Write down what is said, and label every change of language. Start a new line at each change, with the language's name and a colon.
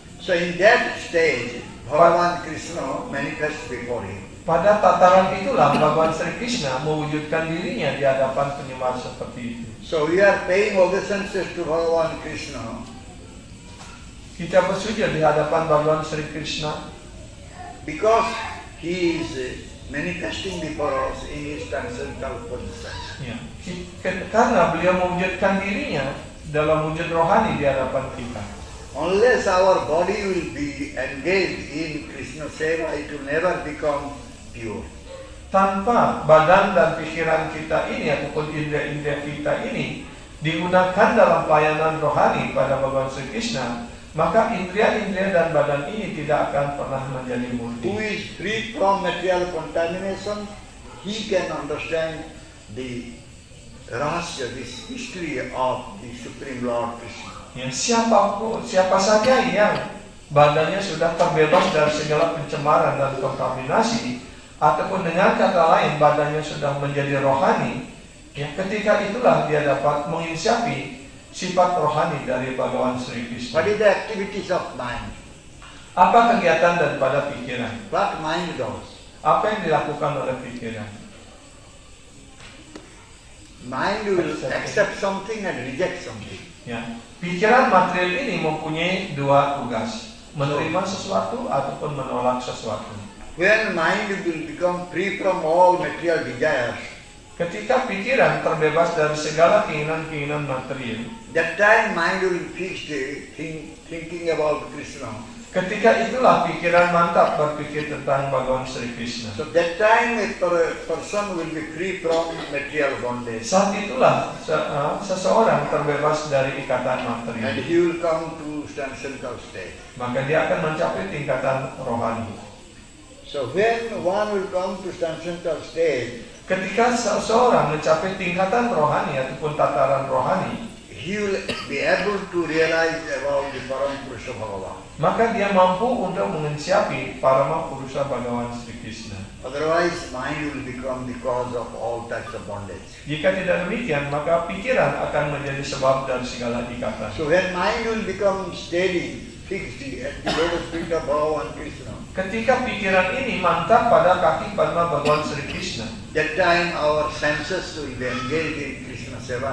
English: So in that stage, Bhagavan Krishna manifests before him.
Indonesian: Pada tataran itulah Bhagawan Sri Krishna mewujudkan dirinya di hadapan penyembah seperti itu.
English: So we are paying obeisances to Bhagavan Krishna
Indonesian: Kita bersujud di hadapan Bhagawan Sri Krishna
English: because he is manifesting before us in his transcendental position.
Indonesian: ya, karena beliau mewujudkan dirinya dalam wujud rohani di hadapan kita.
English: Unless our body will be engaged in Krishna Seva, it will never become pure.
Indonesian: Tanpa badan dan pikiran kita ini ataupun indera-indera kita ini digunakan dalam pelayanan rohani pada Bhagawan Sri Krishna, maka indera-indera dan badan ini tidak akan pernah menjadi
English: Who
Indonesian: murni.
English: is free from material contamination, he can understand the rahasya, this mystery of the Supreme Lord Krishna.
Indonesian: Ya, siapa saja yang badannya sudah terbebas dari segala pencemaran dan kontaminasi, ataupun dengan kata lain badannya sudah menjadi rohani, ya, ketika itulah dia dapat menginsyafi sifat rohani dari Bhagawan Sri Krishna.
English: What is the activities of mind?
Indonesian: Apa kegiatan daripada pikiran?
English: What mind does?
Indonesian: Apa yang dilakukan oleh pikiran?
English: Mind will accept something and reject something.
Indonesian: Ya, pikiran material ini mempunyai dua tugas: menerima sesuatu ataupun menolak sesuatu.
English: when mind will become free from all material desires,
Indonesian: ketika pikiran terbebas dari segala keinginan-keinginan material,
English: that time mind will fix thinking about Krishna.
Indonesian: ketika itulah pikiran mantap berpikir tentang Bhagawan Sri Krishna.
English: So that time a person will be free from material bondage.
Indonesian: Saat itulah seseorang terbebas dari ikatan
English: And
Indonesian: material.
English: he will come to transcendental state.
Indonesian: Maka dia akan mencapai tingkatan rohani.
English: So when one will come to transcendental state,
Indonesian: Ketika seseorang mencapai tingkatan rohani ataupun tataran rohani,
English: he will be able to realize about the Param Purusha Bhagavan.
Indonesian: maka dia mampu untuk mengensiapi Parama Purusa Bhagawan Sri Krishna.
English: Otherwise, mind will become the cause of all types of bondage.
Indonesian: Jika tidak demikian, maka pikiran akan menjadi sebab dari segala ikatan.
English: So when mind will become steady, fixed at the lotus feet of Bhagavan Krishna,
Indonesian: Ketika pikiran ini mantap pada kaki Padma Bhagawan Sri Krishna,
English: that time our senses will be engaged in Krishna Seva.